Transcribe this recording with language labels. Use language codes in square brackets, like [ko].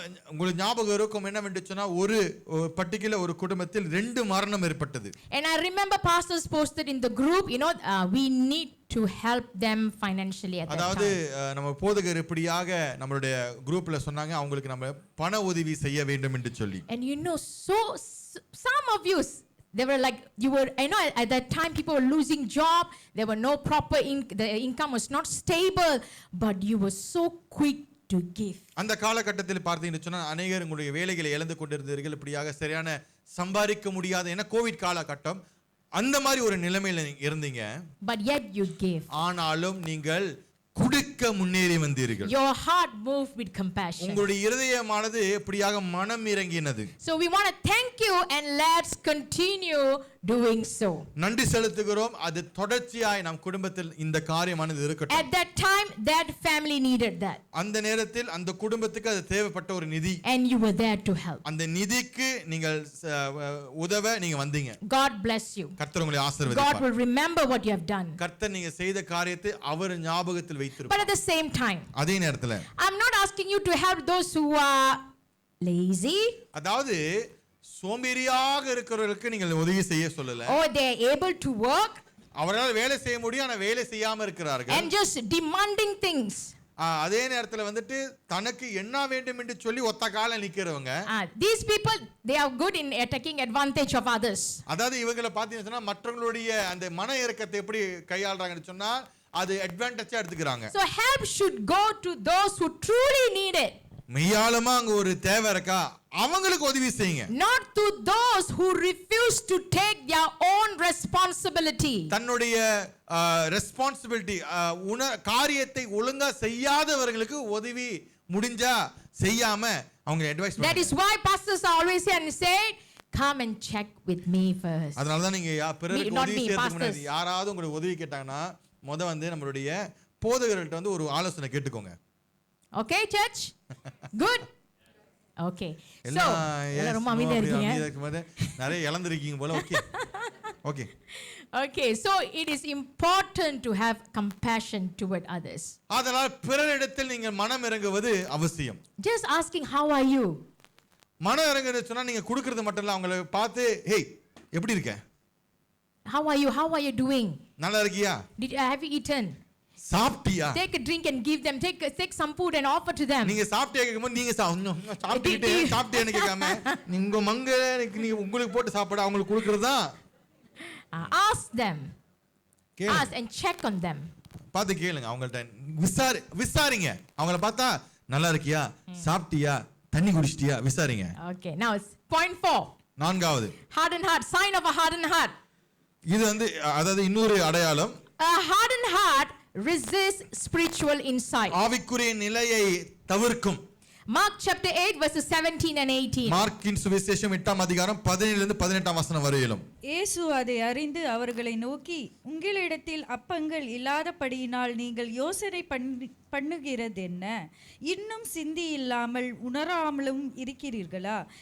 [ta] உங்களுக்கு ஞாபகம் இருக்கும் என்னவென்று சொன்னா ஒரு பர்టిక్యులர் ஒரு குடும்பத்தில் 2 மரணம் ஏற்பட்டது. [en] And I remember pastors posted in the group, we need to help them financially at that [ta] அதாவது [en] time. [ta] நம்ம போதகர் இப்படியாக நம்மளுடைய குரூப்ல சொன்னாங்க அவங்களுக்கு நம்ம பண உதவி செய்ய வேண்டும் என்று சொல்லி. [en] And so some of you, they were like, at that time people were losing job, there were no proper the income was not stable, but you were so quick to give. [ta] அந்த காலகட்டத்தில் பார்த்தீங்கன்னு சொன்னா அநேகர் உங்களுடைய வேலைகளை இழந்து கொண்டிருந்தீர்கள், இப்படியாக சரியான சம்பாதிக்க முடியாத ஏன்னா கோவிட் காலகட்டம் அந்த மாதிரி ஒரு நிலைமையில இருந்தீங்க. [en] But yet you gave. [ta] ஆனாலும் நீங்கள் குடுக்க முன்னேறி வந்தீர்கள். [en] Your heart moved with compassion. [ta] உங்களுடைய இருதயமானது இப்படியாக மனம் இறங்கினது. [en] So we want to thank you and let's continue doing so. [ta] நன்றி செலுத்துகிறோம். அது தொடர்ச்சியாய் நம் குடும்பத்தில் இந்த காரியமானது இருக்கட்டும். [en] At that time that family needed that. [ta] அந்த நேரத்தில் அந்த குடும்பத்துக்கு அது தேவைப்பட்ட ஒரு நிதி. [en] And you were there to help. [ta] அந்த நிதிக்கு நீங்கள் உதவ நீங்க வந்தீங்க. [en] God bless you. [ta] கர்த்தர் உங்களை ஆசீர்வதிப்பார். [en] God will remember what you have done. [ta] கர்த்தர் நீங்க செய்த காரியத்தை அவர் ஞாபகத்தில் வைத்திருப்பார். [en] But at the same time, [ta] அதே நேரத்தில் [en] I'm not asking you to help those who are lazy. [ta] அதாவது சோம்பேறியாக இருக்கிறவர்களுக்கு நீங்கள் உதவி செய்ய சொல்லல. [en] Or they are able to work. [ta] அவரால் வேலை செய்ய முடியும் ஆனா வேலை செய்யாம இருக்கிறார்கள். [en] And just demanding things. [ta] அதே நேரத்தில் வந்துட்டு தனக்கு என்ன வேண்டும் என்று சொல்லி ஒத்த கால நிக்கிறவங்க. [en] These people, they are good in taking advantage of others. [ta] அதாவது இவங்களை பார்த்தீங்கன்னா மற்றவங்களுடைய அந்த மன இறக்கத்தை எப்படி கையாளுறாங்கன்னு சொன்னா அது அட்வான்டேஜா எடுத்துக்கிறாங்க. [en] So help should go to those who truly need it. [ta] மெய்யாலுமா அங்க ஒரு தேவை இருக்கா, அவங்களுக்கு உதவி செய்யுங்க. [en] Not to those who refuse to take their own responsibility. [ta] தன்னுடைய ரெஸ்பான்சிபிலிட்டி காரியத்தை ஒழுங்கா செய்யாதவர்களுக்கு உதவி முடிஞ்சா செய்யாம அவங்க advice [en] That is why pastors are always here and say, come and check with me first. [ta] அதனால தான் நீங்க பிறருக்கு உதவி செய்யறதுக்கு முன்னாடி யாராவது உங்களுக்கு உதவி கேட்டாங்கன்னா வந்து நம்மளுடைய போதகர்கள்ட்ட வந்து ஒரு ஆலோசனை கேட்டுக்கோங்க. [en] Okay, church? Good. Okay. [ta] So, ரொம்ப அமைதியா இருக்கீங்க. நிறைய இழந்திருக்கீங்க போல. Okay. Okay. [en] Okay, so it is important to have compassion toward others. [ta] அதனால் பிறரிடத்தில் நீங்கள் மனம் இறங்குவது அவசியம். [en] Just asking how are you? [ta] மனம் இறங்குறது சொன்னா நீங்க கொடுக்கிறது மட்டும் இல்ல, அவங்களை பார்த்து ஹேய் எப்படி இருக்க, [en] how are you doing, [ta] நல்லா இருக்கியா, [en] have you eaten, [ta] சாப்பிட்டியா, [en] take a drink and give them, take some food and offer to them. [ta] நீங்க சாப்பிட்டியா கேக்கும்போது நீங்க சாப்பிட்டியான்னு கேட்காம நீங்க மங்க நீங்க உங்களுக்கு போட்டு சாப்பிட அவங்களுக்கு கொடுக்கறதா. [en] Ask them. Ask and check on them. [ta] பார்த்து கேளுங்க, அவங்கள்ட்ட விசாரிங்க. அவங்கள பார்த்தா நல்லா இருக்கியா, சாப்பிட்டியா, தண்ணி குடிச்சிட்டியா விசாரிங்க. [en] Okay, now it's point 4. [ta] நான்காவது [en] hardened heart, sign of a hardened heart. [ta] இது வந்து அதாவது இன்னொரு அடையாளம். [en] A hardened heart resists spiritual insight. [ta] ஆவிக்குரிய நிலையை தவிர்க்கும். [en] Mark chapter 8 verses 17 and 18. [ta] மார்க்கின் சுவிசேஷம் 8ஆம் அதிகாரம் 17 இலிருந்து 18ஆம் வசனம் வரையிலும். இயேசு அதை அறிந்து அவர்களை நோக்கி, உங்களிடத்தில் அப்பங்கள் இல்லாதபடியினால் நீங்கள் யோசனை பண்ணுகிறதென்ன? இன்னும் சிந்தி இல்லாமல் உணராமலும் இருக்கிறீர்களா?